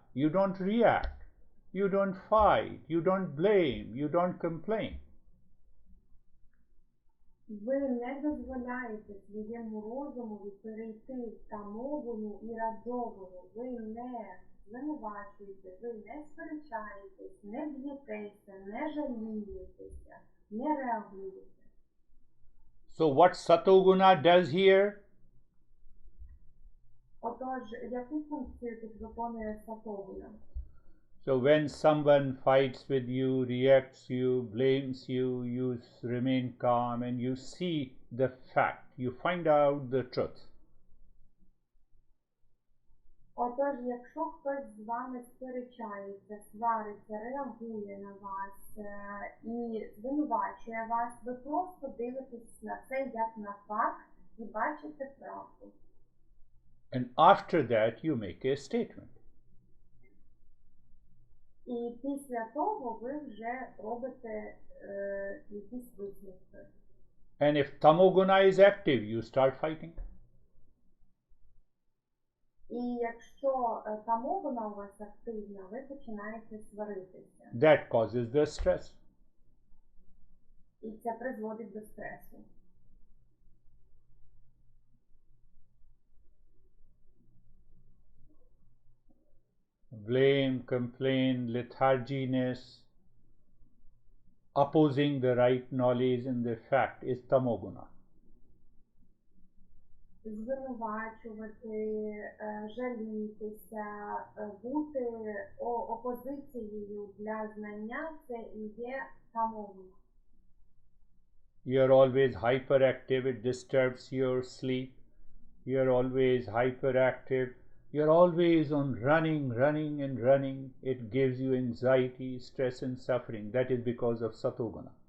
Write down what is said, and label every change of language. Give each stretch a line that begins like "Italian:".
English: You don't react, you don't fight, you don't blame, you don't complain.
Ukrainian: Ви не дозволяєте своєму розуму перейти в тамогуну і раджогуну. Ви не звинувачуєте, ви не сперечаєтесь, не б'єтеся, не жалієтеся, не реагуєте.
English: So what satoguna does here?
Ukrainian: Отож, яку функцію тут виконує сатогуна?
English: So when someone fights with you, reacts you, blames you, you remain calm and you see the fact, you find out the truth.
Ukrainian: Отож, якщо хтось з вами сперечається, свариться, реагує на вас і звинувачує вас, ви просто дивитесь на це як на факт і бачите правду.
English: And after that you make a statement.
Ukrainian: І після того ви вже робите якісь висновки.
English: And if tamoguna is active, you start fighting.
Ukrainian: І якщо тамогуна у вас активна, ви починаєте сваритися.
English: That causes the stress.
Ukrainian: І це призводить до стресу.
English: Blame, complaint, letharginess, opposing the right knowledge and the fact is tamoguna.
Ukrainian: Звинувачувати, жалітися, бути опозицією для знання – це і є тамогуна.
English: You're always hyperactive, it disturbs your sleep. You're always hyperactive. You're always on running and running. It gives you anxiety, stress and suffering. That is because of satoguna.